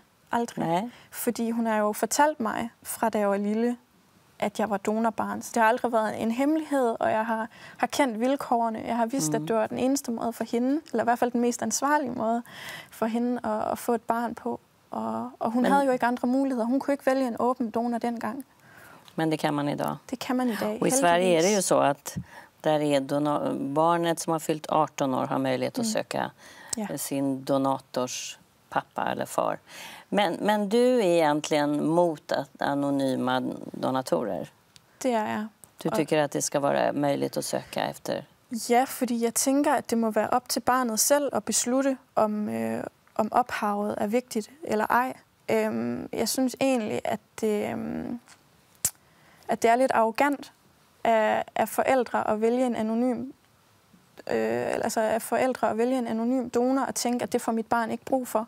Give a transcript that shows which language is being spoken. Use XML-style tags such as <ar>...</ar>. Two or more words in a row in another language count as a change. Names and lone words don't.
<da>Fordi hun har jo fortalt mig, fra da jeg var lille, at jeg var donorbarn. Så det har aldrig været en hemmelighed, og jeg har kendt vilkårene. Jeg har vidst, at det var den eneste måde for hende, eller i hvert fald den mest ansvarlige måde for hende at få et barn på. Og hun havde jo ikke andre muligheder. Hun kunne ikke vælge en åben donor dengang. Men det kan man idag. Det kan man idag.</da> <sv>Och i Sverige är det ju så att där är barnet som har fyllt 18 år har möjlighet att söka sin donators pappa eller far. Men du är egentligen mot anonyma donatorer?</sv> <da>Det er jeg.</da> <sv>Du tycker att det ska vara möjligt att söka efter?</sv> <da>Ja, fordi jeg tænker, at det må være op til barnet selv at beslutte, om ophavet er vigtigt eller ej. Jeg synes egentlig, at det er lidt arrogant af forældre at vælge en anonym donor og tænke, at det får mit barn ikke brug for.</da>